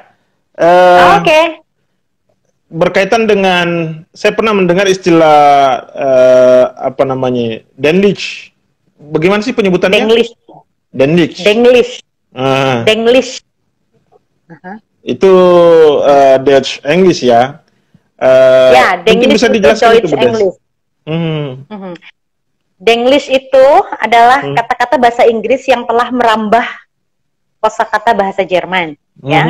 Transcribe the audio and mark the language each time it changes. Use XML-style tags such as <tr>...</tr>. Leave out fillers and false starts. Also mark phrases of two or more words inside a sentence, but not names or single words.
<id>Oke. Berkaitan dengan, saya pernah mendengar istilah apa namanya, Denglisch. Bagaimana sih penyebutannya? Denglisch. Denglisch. Denglisch. Ah, Denglisch. itu</id> <en>Dutch English</en> <id>ya. Ya, Mungkin Denglisch bisa itu dijelaskan itu Deutsch Bu Des. English. Hmm. Denglisch itu adalah kata-kata bahasa Inggris yang telah merambah kosakata bahasa Jerman, ya.</id>